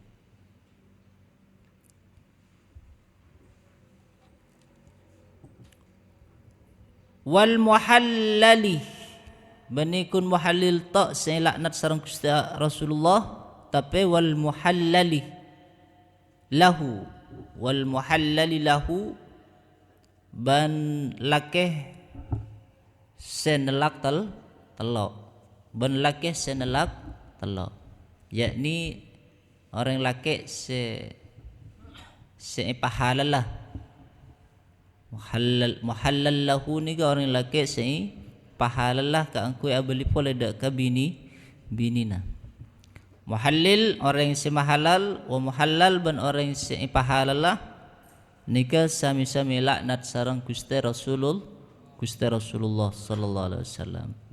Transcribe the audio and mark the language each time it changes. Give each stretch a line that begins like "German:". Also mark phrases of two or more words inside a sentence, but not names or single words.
Arabic: والمحلل
Madurese: benikun muhallil tak selaknat sareng Gusti Rasulullah, tapi
Arabic: والمحلل له، والمحلل له
Madurese: ban lakeh senelak telok, ban lakeh senelak telok, yakni orang laki se pahalalah. Muhallal lahu ni ka orang laki sei pahalalah ka angkui abeli pole dak ka binina. Muhallil orang si mahalal, wa muhallal ban orang si pahalalah nika sami-sami laknat sareng Gusti Rasulullah
Arabic: صلى الله عليه وسلم.